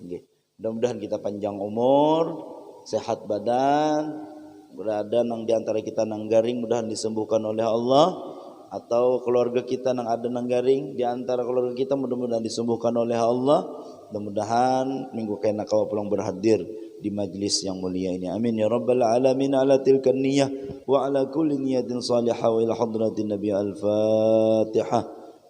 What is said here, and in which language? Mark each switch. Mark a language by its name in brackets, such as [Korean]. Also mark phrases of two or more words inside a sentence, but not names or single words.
[Banjar] Mudah-mudahan kita panjang umur, sehat badan, berada nang di antara kita nang garing mudahan disembuhkan oleh Allah, atau keluarga kita nang ada nang garing di antara keluarga kita mudah-mudahan disembuhkan oleh Allah. Mudah-mudahan minggu kena kau pulang berhadir di majlis yang mulia ini. [Arabic] آمين يا رب العالمين. على تلك النية وعلى كل نية صالحة وإلى حضرة النبي الفاتحة.